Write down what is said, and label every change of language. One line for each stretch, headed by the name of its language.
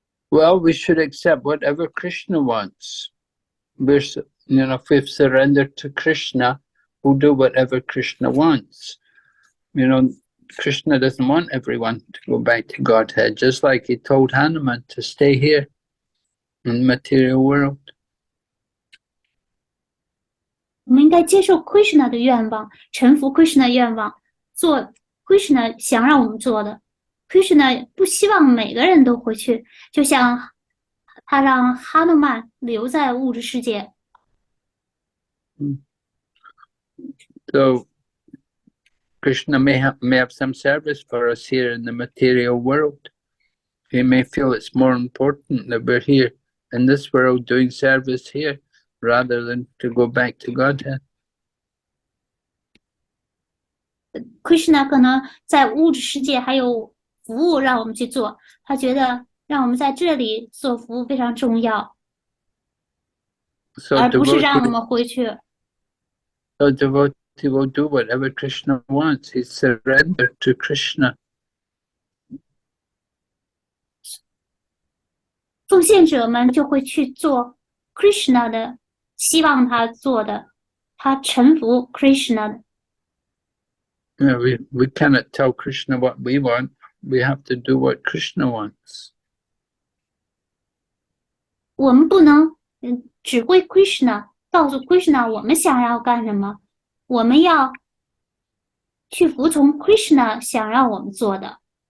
English: Well, we should accept whatever Krishna wants. If we've surrendered to Krishna, we'll do whatever Krishna wants. Krishna doesn't want everyone to go back to Godhead, just like he told Hanuman to stay here in the material world.
Chinese: 我们应该接受 Krishna 的愿望，臣服 Krishna 的愿望，做 Krishna 想让我们做的。 Krishna 不希望每个人都回去，就像他让哈努曼留在物质世界。
English: So Krishna may have some service for us here in the material world. He may feel it's more important that we're here in this world doing service here rather than to go back to Godhead.
Chinese: Krishna 可能在物质世界还有服务让我们去做，他觉得让我们在这里做服务非常重要，
English: So
Chinese: 而不是
English: devotee,
Chinese: 让我们回去。
English: so devotee will do whatever Krishna wants. He's surrendered to Krishna.
Chinese: 奉献者们就会去做 Krishna 的，希望他做的，他臣服 Krishna 的。
English: We cannot tell Krishna what we want. We have to do what Krishna wants.
Chinese: 我们不能指挥 Krishna， 告诉 Krishna 我们想要干什么，我们要去服从 Krishna 想让我们做的。